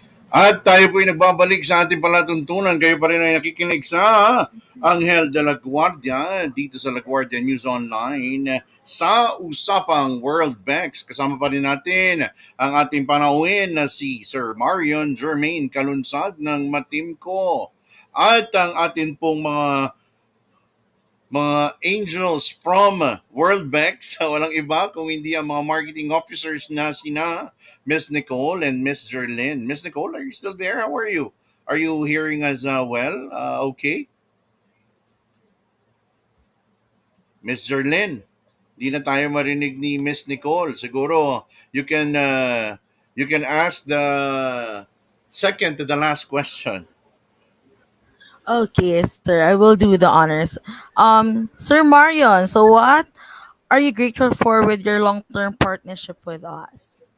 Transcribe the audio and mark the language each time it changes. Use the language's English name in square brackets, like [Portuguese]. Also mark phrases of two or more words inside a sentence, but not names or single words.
[Filipino] At tayo po'y nagbabalik sa ating palatuntunan. Kayo pa rin ay nakikinig sa Anghel de la Guardia dito sa La Guardia News Online sa Usapang Worldbex. Kasama pa rin natin ang ating panauhin na si Sir Marion Jermaine Kalunsad ng Matimco. At ang atin pong mga [English] angels from Worldbex, [Filipino] walang iba kung hindi ang mga [English] marketing officers [Filipino] na sina Miss Nicole and Miss Jerlyn. [English] Miss Nicole, are you still there? How are you? Are you hearing us well? Okay. [Filipino] Miss Jerlyn, di na tayo marinig ni Miss Nicole. [English] Siguro you can ask the second to the last question. Okay, sir, I will do the honors. Sir Marion, so what are you grateful for with your long-term partnership with us?